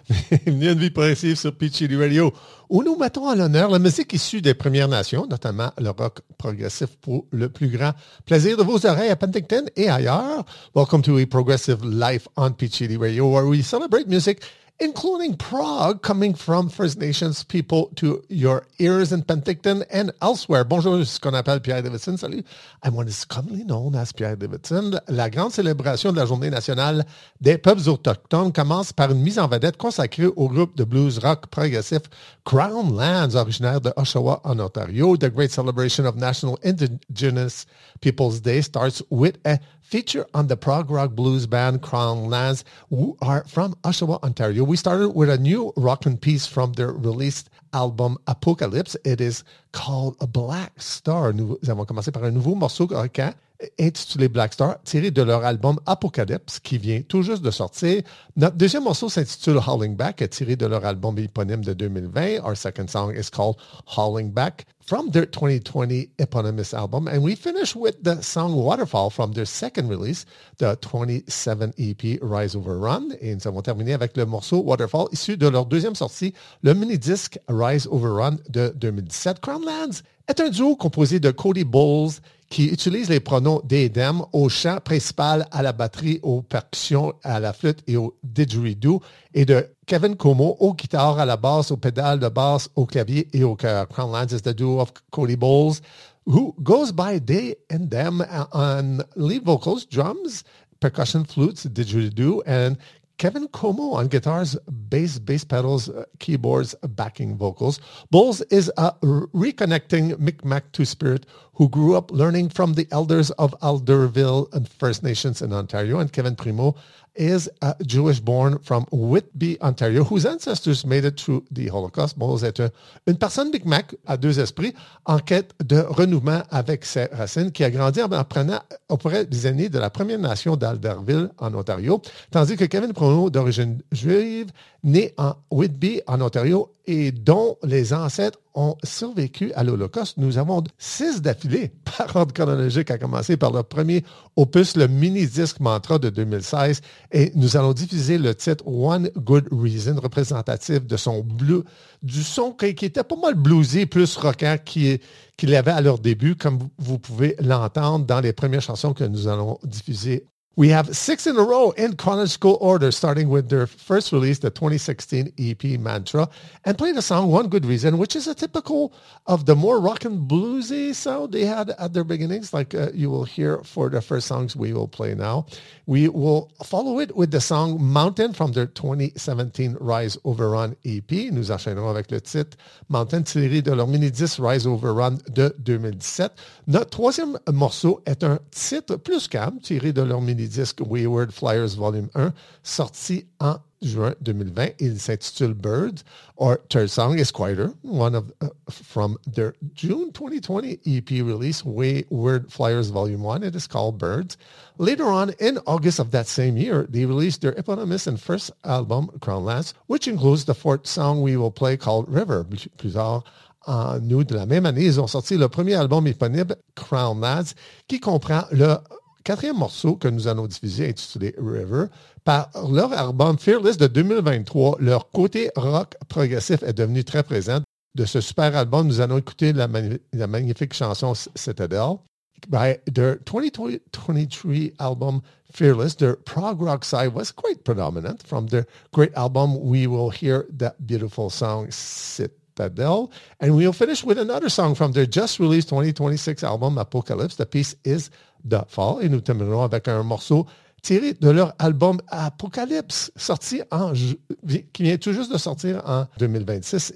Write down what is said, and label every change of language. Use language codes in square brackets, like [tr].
[fr] Bienvenue à Une vie progressive sur Peachy Radio, où nous mettons à l'honneur la musique issue des Premières Nations, notamment le rock progressif pour le plus grand plaisir de vos oreilles à Penticton et ailleurs. [en] Welcome to a progressive life on Peachy Radio, where we celebrate music, including prog, coming from First Nations people to your ears in Penticton and elsewhere. [fr] Bonjour, c'est ce qu'on appelle Pierre Davidson. [en] Salut, I'm what is commonly known as Pierre Davidson. [fr] La grande célébration de la Journée nationale des peuples autochtones commence par une mise en vedette consacrée au groupe de blues rock progressif Crown Lands, originaire de Oshawa en Ontario. [en] The Great Celebration of National Indigenous People's Day starts with a feature on the prog rock blues band Crown Lands, who are from Oshawa, Ontario. We started with a new rockin' piece from their released album Apocalypse. It is called A Black Star. [fr] Nous avons commencé par un nouveau morceau rockin intitulé Black Star, tiré de leur album Apocalypse, qui vient tout juste de sortir. Notre deuxième morceau s'intitule Howling Back, tiré de leur album éponyme de 2020. [en] Our second song is called Howling Back, from their 2020 eponymous album. And we finish with the song Waterfall, from their second release, the 27 EP Rise Over Run. [fr] Et nous avons terminé avec le morceau Waterfall, issu de leur deuxième sortie, le mini-disque Rise Over Run de 2017. Crown Lands est un duo composé de Cody Bowles, qui utilise les pronoms des Dem au chant principal, à la batterie, aux percussions, à la flûte et au didgeridoo, et de Kevin Como au guitare, à la basse, aux pédales de basse, au clavier et au cœur. [en] Crown Lands is the duo of Cody Bowles, who goes by they and them on lead vocals, drums, percussion, flutes, didgeridoo, and Kevin Como on guitars, bass pedals, keyboards, backing vocals. Bowles is a reconnecting Mi'kmaq Two-Spirit who grew up learning from the elders of Alderville and First Nations in Ontario. And Kevin Primo is a Jewish born from Whitby, Ontario, whose ancestors made it through the Holocaust. [fr] Bowles est une personne Mi'kmaq à deux esprits en quête de renouement avec ses racines, qui a grandi en apprenant auprès des aînés de la Première Nation d'Alderville en Ontario, tandis que Kevin Primo, d'origine juive, né en Whitby, en Ontario, et dont les ancêtres ont survécu à l'Holocauste. Nous avons 6 d'affilée par ordre chronologique, à commencer par leur premier opus, le mini-disque Mantra de 2016. Et nous allons diffuser le titre One Good Reason, représentatif de son blues, du son qui était pas mal bluesy, plus rockant qu'il avait à leur début, comme vous pouvez l'entendre dans les premières chansons que nous allons diffuser. [en] We have 6 in a row in chronological order, starting with their first release, the 2016 EP Mantra, and play the song One Good Reason, which is a typical of the more rock and bluesy sound they had at their beginnings, like you will hear for the first songs we will play now. We will follow it with the song Mountain, from their 2017 Rise Over Run EP. [fr] Nous enchaînerons avec le titre Mountain, tiré de leur mini-disc Rise Over Run de 2017. Notre troisième morceau est un titre plus calme, tiré de leur mini-disque Wayward Flyers Volume 1, sorti en juin 2020. Il s'intitule Bird. [en] Our third song is Quieter, one of from their June 2020 EP release, Wayward Flyers Volume 1. It is called Birds. Later on, in August of that same year, they released their eponymous and first album, Crown Lands, which includes the fourth song we will play called River. [fr] Plus tard, en août de la même année, ils ont sorti le premier album éponyme, Crown Lands, qui comprend le quatrième morceau que nous allons diffuser, intitulé River. Par leur album Fearless de 2023, leur côté rock progressif est devenu très présent. De ce super album, nous allons écouter la magnifique chanson Citadel. [en] By their 2023 album Fearless, their prog rock side was quite predominant. From their great album, we will hear that beautiful song Citadel. And we'll finish with another song from their just-released 2026 album, Apocalypse. The piece is The Fall. [fr] Et nous terminerons avec un morceau tiré de leur album Apocalypse, sorti en qui vient tout juste de sortir en 2026.